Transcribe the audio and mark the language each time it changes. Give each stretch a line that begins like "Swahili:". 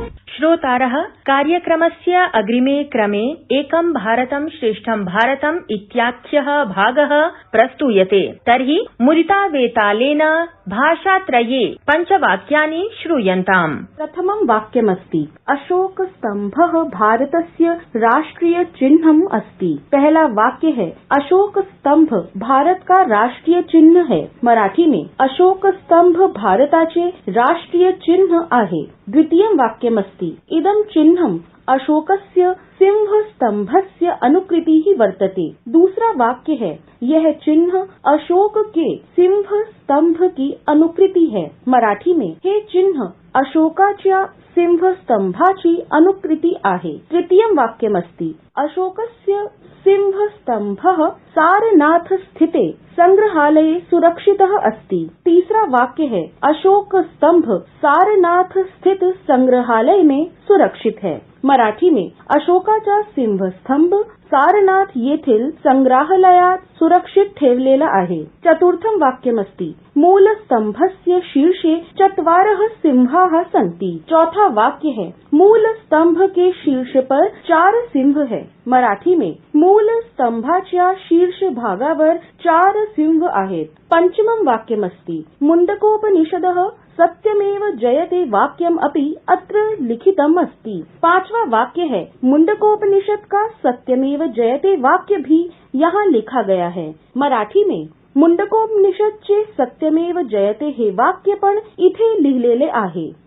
Sanskrit: श्रोतारः, कार्यक्रमस्य अग्रिमे क्रमे एकं भारतं श्रेष्ठं भारतम् इत्याख्यः भागः प्रस्तूयते। तर्हि मुदितावेतालेन भाषात्रये पञ्चवाक्यानि श्रूयन्ताम्। प्रथमं वाक्यमस्ति अशोकस्तम्भः भारतस्य राष्ट्रीय चिह्नम् अस्ति।
Hindi: पहला वाक्य है अशोक स्तंभ भारत का राष्ट्रीय चिन्ह है। मराठी में
Marathi: अशोक स्तंभ भारताचे राष्ट्रीय चिन्ह आहे।
Sanskrit: द्वितीयं वाक्यमस्ति इदं चिह्नम् अशोकस्य सिंहस्तंभस्य अनुकृतिः वर्तते।
Hindi: दूसरा वाक्य है यह चिन्ह अशोक के सिंह स्तंभ की अनुकृति है। मराठी में
Marathi: हे चिन्ह अशोकाच्या सिंहस्तंभाची अनुकृति आहे।
Sanskrit: तृतीयं वाक्यमस्ति अशोकस्य सिंहस्तंभः सारनाथ स्थिते संग्रहालये सुरक्षितः अस्ति।
Hindi: तीसरा वाक्य है अशोक स्तंभ सारनाथ स्थित संग्रहालय में सुरक्षित है। मराठी में
Marathi: अशोकाचा सिंहस्तंभ सारनाथ येथील संग्रहालयात सुरक्षित ठेवलेला आहे।
Sanskrit: चतुर्थं वाक्यमस्ति मूलस्तंभस्य शीर्षे चत्वारः सिंहाः सन्ति।
Hindi: चौथा वाक्य है मूल स्तंभ के शीर्ष पर 4 सिंह है। मराठी में
Marathi: मूल स्तंभाच्या शीर्ष भागावर 4 सिंह आहेत।
Sanskrit: पंचमं वाक्यमस्ति मुण्डकोपनिषदः सत्यमेव जयते वाक्यम अपि अत्र लिखितम् अस्ति।
Hindi: पांचवा वाक्य है मुण्डकोपनिषद का सत्यमेव जयते वाक्य भी यहाँ लिखा गया है। मराठी में
Marathi: मुण्डकोपनिषदचे सत्यमेव जयते हे वाक्य पण इथे लिहिलेले आहे।